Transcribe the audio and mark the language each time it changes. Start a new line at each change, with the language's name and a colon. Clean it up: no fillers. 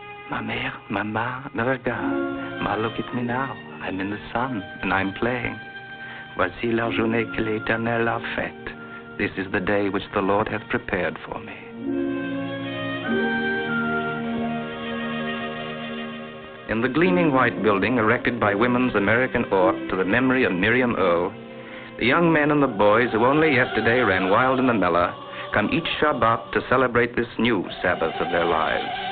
French: Ma mère, Mama, me regarde. Ma,
English: look at me now. I'm in the sun and I'm playing.
French: Voici la journée que l'Éternel a faite.
English: This is the day which the Lord hath prepared for me. In the gleaming white building erected by Women's American Art to the memory of Miriam Earle, the young men and the boys who only yesterday ran wild in the Mellah come each Shabbat to celebrate this new Sabbath of their lives.